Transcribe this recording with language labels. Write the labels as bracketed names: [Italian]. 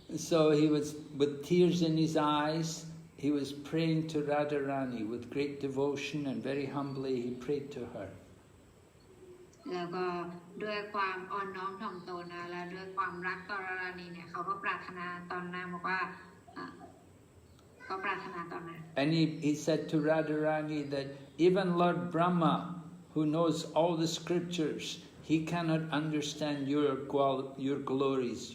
[English] So he was with tears in his eyes. He was praying to Radharani with great devotion and very humbly he prayed to her. [Thai] แล้วก็ด้วยความอ่อนน้อมถ่อมตนนะและด้วยความรักต่อRadharaniเนี่ยเขาก็ปรารถนาตอนนั้นบอกว่าก็ปรารถนาตอนนั้น [English] And he said to Radharani that even Lord Brahma, who knows all the scriptures, he cannot understand your glories.